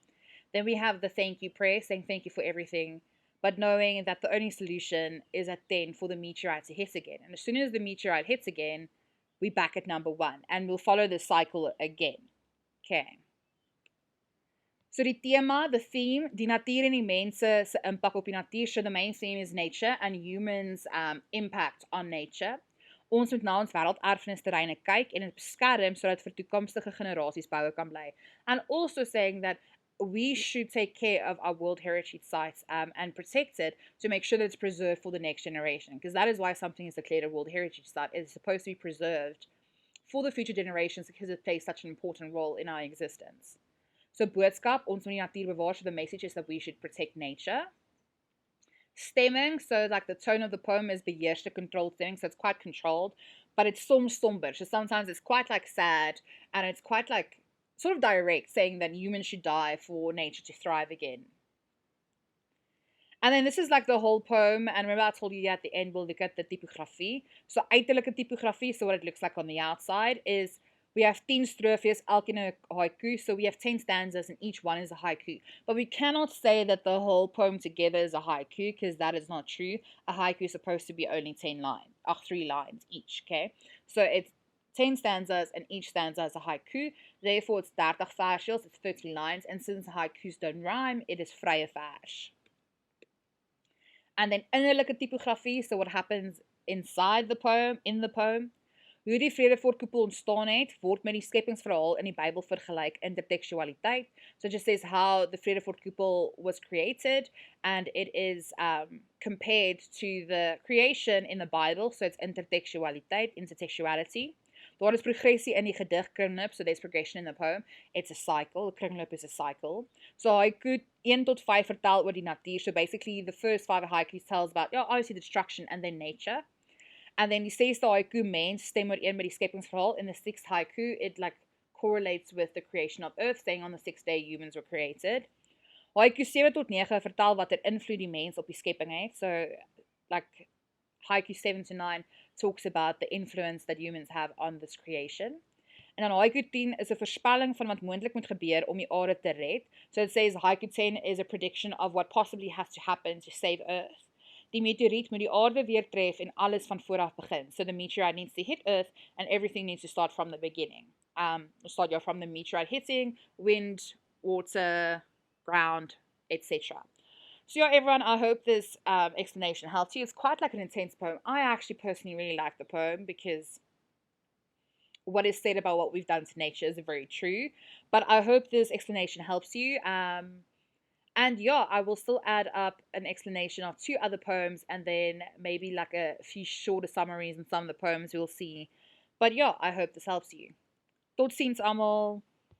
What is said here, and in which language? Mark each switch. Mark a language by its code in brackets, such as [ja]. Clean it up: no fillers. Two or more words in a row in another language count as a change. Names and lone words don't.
[en] Then we have the thank you prayer, saying thank you for everything, but knowing that the only solution is at then for the meteorite to hit again. And as soon as the meteorite hits again, we're back at number 1, and we'll follow the cycle again. Okay. So [af] die thema, [en] the theme, [af] die natuur en die mense se impak op die natuur. [en] So the main theme is nature and humans' impact on nature. [af] Ons moet na ons wêrelderfenisterreine kyk en dit beskerm sodat vir toekomstige generasies boue kan bly. [en] And also saying that we should take care of our World Heritage Sites and protect it to make sure that it's preserved for the next generation. Because that is why something is declared a World Heritage Site. It's supposed to be preserved for the future generations because it plays such an important role in our existence. [af] So boodskap, ons moet die natuur bewaar, [en] so the message is that we should protect nature. Stemming, so like the tone of the poem is beheerste, controlled stemming, so it's quite controlled, but it's [af] soms somber. [en] So sometimes it's quite like sad, and it's quite like sort of direct, saying that humans should die for nature to thrive again. And then this is like the whole poem, and remember I told you at the end we'll look at the typography. So uiterlijke typography, so what it looks like on the outside, is we have 10 strophes, [af] elkeen 'n haiku, [en] so we have 10 stanzas and each one is a haiku. But we cannot say that the whole poem together is a haiku, because that is not true. A haiku is supposed to be only 10 lines, 3 lines each, okay? So it's 10 stanzas and each stanza is a haiku. Therefore, it's 30 versjies, it's 30 lines. And since haikus don't rhyme, it is [af] vrye vers. [en] And then [af] innerlijke typografie, [en] so what happens inside the poem, in the poem. [af] Hoe die Vredefort-koepel ontstaan het, word met die skepingsverhaal in die Bybel vergelyk intertextualiteit. [en] So it just says how the Vredefort-koepel was created, and it is compared to the creation in the Bible. So it's intertextualiteit, intertextuality. [af] Daar is progressie in die gedig kringloop, [en] so there's progression in the poem. It's a cycle, kringloop is a cycle. [af] So haiku 1 tot 5 vertel oor die natuur. [en] So basically the first 5 haikus tells about, obviously the destruction and then nature. [af] And then die 6de haiku mens stem ooreen met die skepingsverhaal. [en] In the 6th haiku, it like correlates with the creation of Earth, saying on the 6th day humans were created. [af] Haiku 7 tot 9 vertel wat invloed die mens op die skepping het. [en] So like haiku 7 to 9 talks about the influence that humans have on this creation. [af] En dan haiku 10 is 'n voorspelling van wat moontlik moet gebeur om die aarde te red. [en] So it says haiku 10 is a prediction of what possibly has to happen to save Earth. [af] Die meteoriet moet die aarde weer tref en alles van voor af begin. [en] So the meteorite needs to hit Earth and everything needs to start from the beginning. Start from the meteorite hitting, wind, water, ground, etc. So yeah, everyone, I hope this explanation helps you. It's quite like an intense poem. I actually personally really like the poem because what is said about what we've done to nature is very true. But I hope this explanation helps you. And yeah, I will still add up an explanation of 2 other poems and then maybe like a few shorter summaries in some of the poems we'll see. But yeah, I hope this helps you. [af] Tot ziens allemaal.